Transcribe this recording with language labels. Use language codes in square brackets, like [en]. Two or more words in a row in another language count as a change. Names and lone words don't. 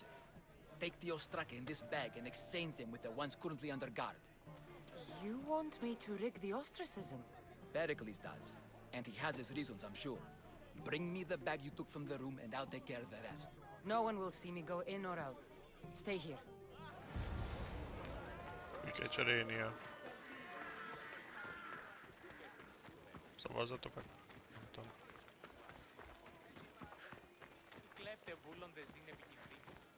[en] Take the Ostraka in this bag and exchange them with the ones currently under guard. You want me to rig the ostracism? Pericles does. And he has his reasons, I'm sure. Bring me the bag you took from the room and I'll take care of the rest. No one will see me go in or out. Stay here. [hu] Mi kell cserélnie. Szavazatokat? Nem tudom. [el] Κλέπτε βούλοντες είναι επικίνδυνοι.